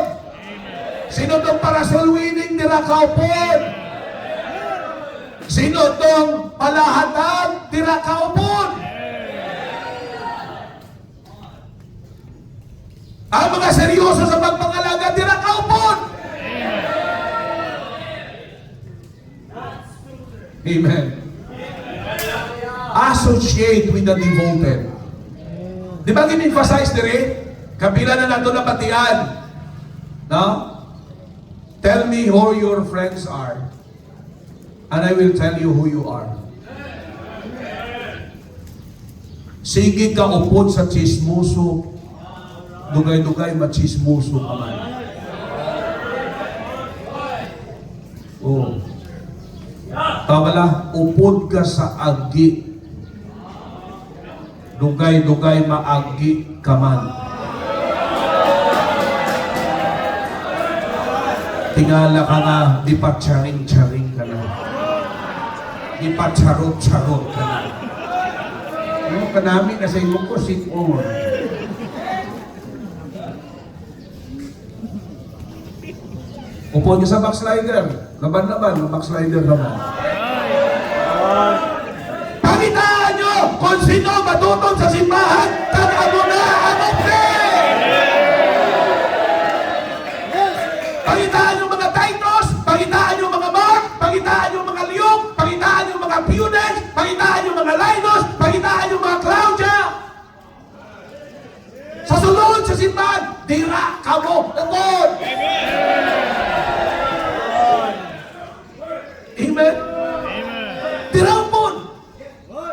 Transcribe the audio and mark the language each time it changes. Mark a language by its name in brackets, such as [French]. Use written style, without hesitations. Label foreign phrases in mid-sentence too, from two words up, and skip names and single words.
[Hiligaynon] Sino tong parasol winning, dira ka-upod. Sino tong palahatag, dira ka-upod. Ang mga seryoso sa pagpangalaga, dira kaupon. Amen. [English] Associate with the devoted. [Hiligaynon] Di ba gin-emphasize dire? Kapila na nato na batian. No? [English] Tell me who your friends are, and I will tell you who you are. [Hiligaynon] Sige ka upod sa chismoso, dugay-dugay machismoso ka man. Oh. Tabala, upod ka sa agi. Dugay-dugay maagi ka man. Tingala ka nga, di pa charing-charing ka na. Di pa charot-charot ka na. Ano ka namin na sa imo ko, sit on. Upod ka sa backslider. [Filipino] Laban-laban, backslider naman. Pakitaan nyo kung sino matutong sa simbahan, kagamo na ang pagitaan yung mga Titus, pagitaan yung mga Mark, pagitaan yung mga Luke, pagitaan yung mga Pudens, pagitaan yung mga Linus, pagitaan yung mga Claudia. [Hiligaynon] Sa sulod sa simbahan, dira kamo upod. Amen. Dira upod.